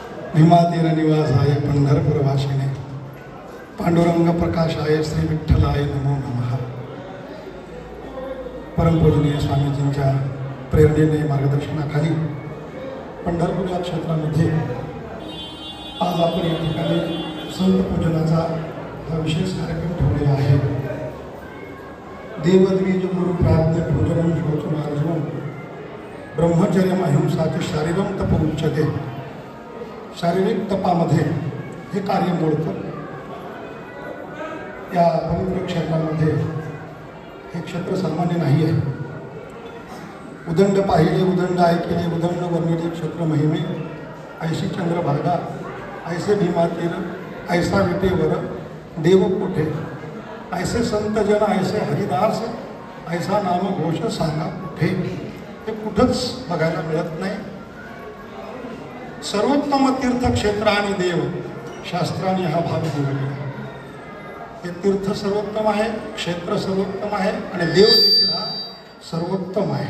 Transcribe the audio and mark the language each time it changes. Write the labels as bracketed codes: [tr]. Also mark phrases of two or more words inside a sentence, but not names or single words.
[sa] भीमातीर निवासाय पंढरपुरवासिने पांडुरंग प्रकाशाय श्री विठ्ठलाय नमो नमः। [mr] परमपूजनीय स्वामीजींच्या प्रेरणेने मार्गदर्शनाखाली पंढरपूर या क्षेत्रामध्ये आज आपण या ठिकाणी संत पूजनाचा हा विशेष कार्यक्रम ठेवलेला आहे। [sa] देवद्विज गुरु प्राज्ञ पूजनम श्रोतमार्जनम ब्रह्मचर्यम अहिंसाचे शारीरम तप उच्चते। [mr] शारीरिक तपामध्ये हे कार्य मोडतं। या पवित्र क्षेत्रामध्ये हे क्षेत्र सामान्य नाही आहे। उदंड पाहिले उदंड ऐकिले उदंड वर्णिले क्षेत्र महिमे ऐशी चंद्रभागा ऐसे भीमातीर ऐसा विटेवर देव कोठे ऐसे संत जन ऐसे हरिदास ऐसा नाम घोष सांगा कुठे। हे कुठंच बघायला मिळत नाही। सर्वोत्तम तीर्थक्षेत्र आणि देव शास्त्राने हा भाग दिलेला आहे। हे तीर्थ सर्वोत्तम आहे, क्षेत्र सर्वोत्तम आहे आणि देव देखील हा सर्वोत्तम आहे।